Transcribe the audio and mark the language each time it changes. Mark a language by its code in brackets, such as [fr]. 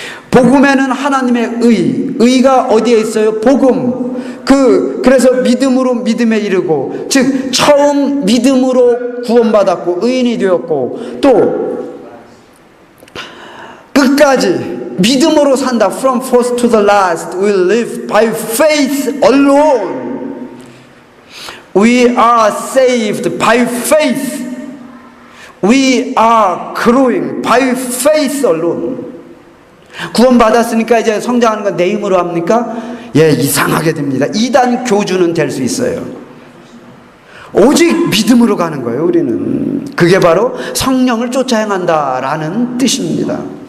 [ko] 복음에는 하나님의 의가 어디에 있어요? 복음. 그래서 믿음으로 믿음에 이르고, 즉 처음 믿음으로 구원받았고 의인이 되었고, 또 끝까지 믿음으로 산다. [en] From first to the last we live by faith alone. We are saved by faith. We are growing by faith alone. [ko] 구원받았으니까 이제 성장하는 건 내 힘으로 합니까? 예, 이상하게 됩니다. 이단 교주는 될 수 있어요. 오직 믿음으로 가는 거예요, 우리는. 그게 바로 성령을 쫓아 행한다라는 뜻입니다.